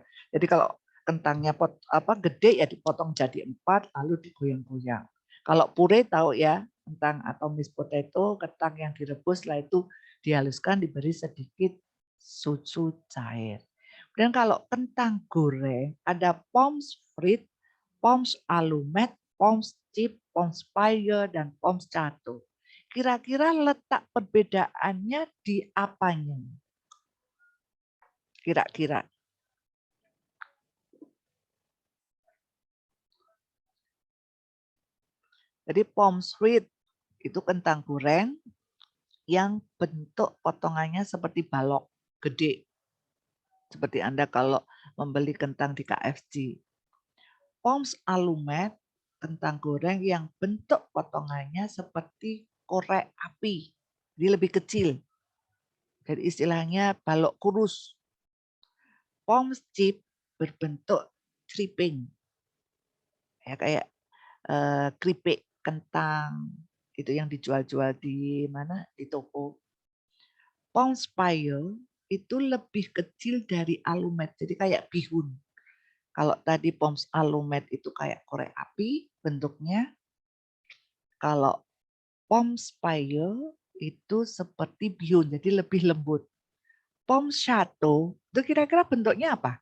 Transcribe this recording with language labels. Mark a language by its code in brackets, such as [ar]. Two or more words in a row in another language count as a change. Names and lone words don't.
[id] Jadi kalau kentangnya gede ya dipotong jadi 4 lalu digoyang-goyang. Kalau puree tahu ya, kentang atau [en] mashed potato, [id] kentang yang direbus setelah itu dihaluskan diberi sedikit susu cair. Dan kalau kentang goreng ada [fr] pommes frites, pommes alumet, pommes chip, pommes paille [id] dan [fr] pommes cato. [id] Kira-kira letak perbedaannya di apanya? Kira-kira. Jadi [fr] pommes frites [id] itu kentang goreng yang bentuk potongannya seperti balok gede. Seperti Anda kalau membeli kentang di KFC. [fr] Pommes alumet, [id] kentang goreng yang bentuk potongannya seperti korek api. Jadi lebih kecil. Jadi istilahnya balok kurus. [fr] Pommes chip [id] berbentuk stripping. Ya kayak keripik kentang itu yang dijual-jual di mana? Di toko. [fr] Pommes paille [id] itu lebih kecil dari alumet. Jadi kayak bihun. Kalau tadi [fr] Poms Alumet [id] itu kayak korek api bentuknya. Kalau [fr] Poms Paille [id] itu seperti bihun, jadi lebih lembut. [fr] Poms Chateau [id] itu kira-kira bentuknya apa?